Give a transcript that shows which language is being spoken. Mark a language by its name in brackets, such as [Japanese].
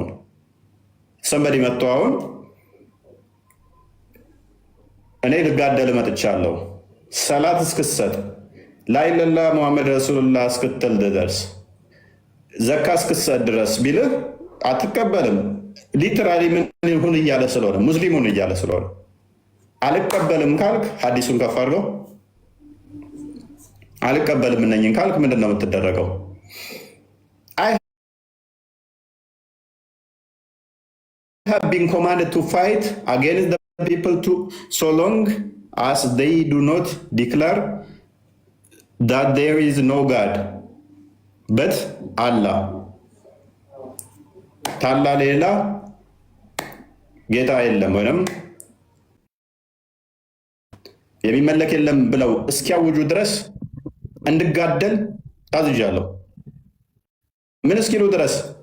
[Amharic] አሁን ሰንበዲ መጥቶ አሁን እኔ ልጋደል መጥቻለሁ ሰላት እስክሰጥ ላይለላ ሙሐመድ ረሱሉላህ እስክትል ድረስ ዘካ እስክሰጥ ድረስ ቢልህ አትቀበልም። ሊትራሊ ምን ይሁን እያለ ስለሆነ ሙስሊሙን እያለ ስለሆነ አልቀበልም ካልክ ሀዲሱን ከፍ አድርገው። አልቀበልም እነኝን ካልክ ምንድን ነው የምትደረገው? [English] I have been commanded to fight against the people so long as they do not declare that there is no God but Allah. [Amharic] ታላ ሌላ ጌታ የለም ወይም የሚመለክ የለም ብለው እስኪያውጁ ድረስ እንድጋደል ታዝዣለሁ። ምን እስኪሉ ድረስ?